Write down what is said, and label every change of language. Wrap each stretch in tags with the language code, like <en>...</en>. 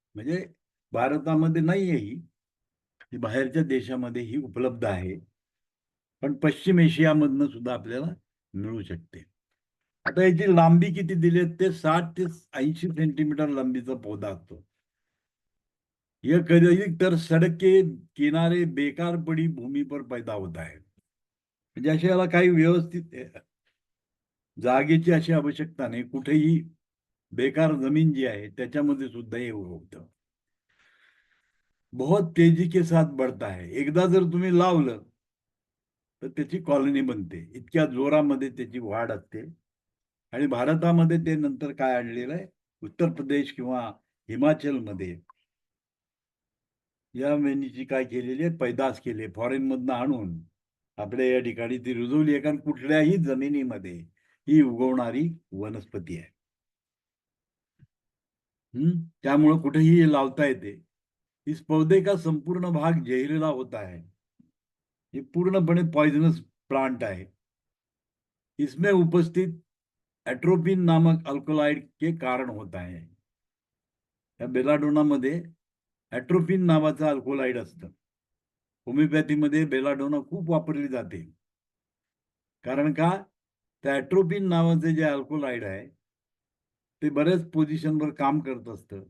<mr>म्हणजे भारतामध्ये नाही आहे ही बाहेरच्या देशामध्ये ही उपलब्ध आहे. पण पश्चिम एशियामधनं सुद्धा आपल्याला मिळू शकते. आता याची लांबी किती दिली ते 60 ते 80 सेंटीमीटर लांबीचा पौधा असतो.</mr> <hi>यह</hi> <mr>कधी तर</mr> <hi>सड़क के किनारे बेकार पडी भूमी पर पैदा होता है.</hi> <mr>म्हणजे अशा याला काही व्यवस्थित जागेची अशी आवश्यकता नाही. कुठेही बेकार जमीन जी आहे त्याच्यामध्ये सुद्धा हे उगवतं.</mr> <hi>बहुत तेजी के साथ बढ़ता है.</hi> <mr>एकदा जर तुम्ही लावलं तर त्याची कॉलनी बनते. इतक्या जोरामध्ये त्याची वाढ असते. आणि भारतामध्ये ते नंतर काय आणलेलं आहे, उत्तर प्रदेश किंवा हिमाचलमध्ये या वेणीची काय केलेली आहे, पैदास केली फॉरेन मधनं आणून आपल्या या ठिकाणी ती रुजवली आहे. कारण कुठल्याही जमिनीमध्ये ही उगवणारी वनस्पती आहे. त्यामुळे कुठेही लावता येते.</mr> <hi>इस पौधे का संपूर्ण भाग जहरीला होता है.</hi> <mr>ये पूर्णपणे पॉइजनस प्लांट आहे.</mr> <hi>इसमें उपस्थित एट्रोपिन नामक अल्कोलाइड के कारण होता है.</hi> <mr>या बेलाडोनामध्ये एट्रोपिन नावाचं अल्कोलाइड असतं. होमिओपॅथीमध्ये बेलाडोना खूप वापरली जाते. कारण का त्या एट्रोपिन नावाचे जे अल्कोलाइड आहे ते बऱ्याच पोझिशनवर काम करत असतं.</mr>